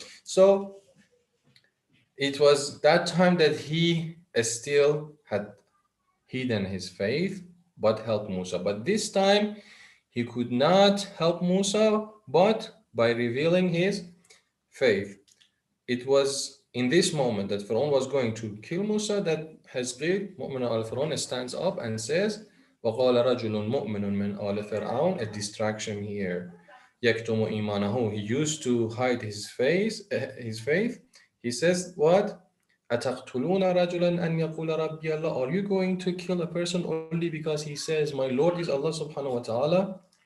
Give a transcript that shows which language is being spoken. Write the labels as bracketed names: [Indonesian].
[English] So it was that time that he still had hidden his faith but helped Musa. But this time he could not help Musa but by revealing his faith. It was in this moment that Pharaoh was going to kill Musa that Hizqil, Mu'min al-Firawun, stands up and says, [Arabic] وقال رجل مؤمن من آل فرعون, [English] a distraction here. [Arabic] يكتم إيمانه, [English] he used to hide his faith. He says what? [Arabic] أتقتلون رجلا أن يقول ربي الله, [English] are you going to kill a person only because he says my Lord is Allah subhanahu wa ta'ala?